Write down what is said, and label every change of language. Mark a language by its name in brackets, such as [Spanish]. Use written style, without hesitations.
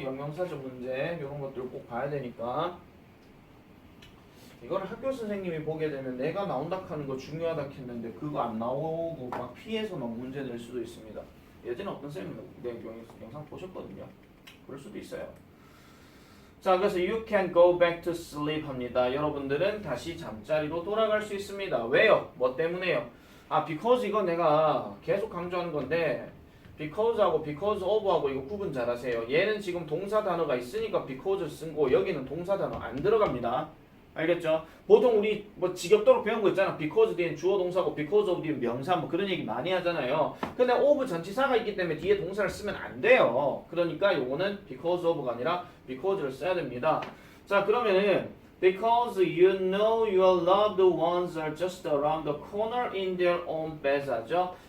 [Korean] 영영사적 문제 이런 것들 꼭 봐야 되니까 이걸 학교 선생님이 보게 되면 내가 나온다 하는 거 중요하다 했는데 그거 안 나오고 막 피해서 막 문제 낼 수도 있습니다. 예전에 어떤 선생님 내 영상 보셨거든요. 그럴 수도 있어요. 자, 그래서 [English] you can go back to sleep [Korean] 합니다. 여러분들은 다시 잠자리로 돌아갈 수 있습니다. 왜요? 뭐 때문에요? 아, because 이거 내가 계속 강조하는 건데 because하고 because of하고 이거 구분 잘 하세요. 얘는 지금 동사 단어가 있으니까 because 쓴 거 여기는 동사 단어 안 들어갑니다. 알겠죠? 보통 우리 뭐 지겹도록 배운 거 있잖아. because 뒤엔 주어 동사고 because of 뒤엔 명사 뭐 그런 얘기 많이 하잖아요. 근데 of 전치사가 있기 때문에 뒤에 동사를 쓰면 안 돼요. 그러니까 요거는 because of가 아니라 because를 써야 됩니다. 자, 그러면은 [English] because you know your loved ones are just around the corner in their own beds [Korean] 하죠.